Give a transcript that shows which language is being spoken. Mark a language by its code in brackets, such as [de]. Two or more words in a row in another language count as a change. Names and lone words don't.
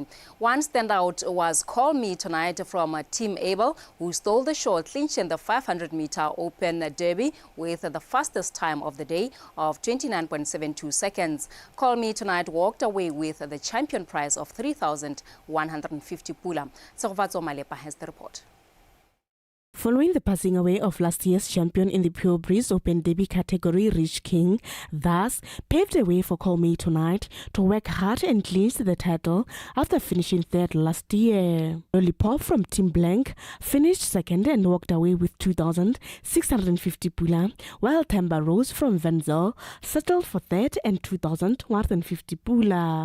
[en] One standout was Call Me Tonight from Team Abel, who stole the show, clinching the 500-meter open derby with the fastest time of the day of 29.72 seconds. Call Me Tonight walked away with the champion prize of 3,150 pula. Tsovatso Malepa has the report. Following the passing away of last year's champion in the Pure Breeze Open Derby category, Rich King, thus paved the way for Call Me Tonight to work hard and clinch the title after finishing third last year. Lollipop from Team Blank finished second and walked away with 2,650 pula, while Tamba Rose from Venzel settled for third and 2,150 pula.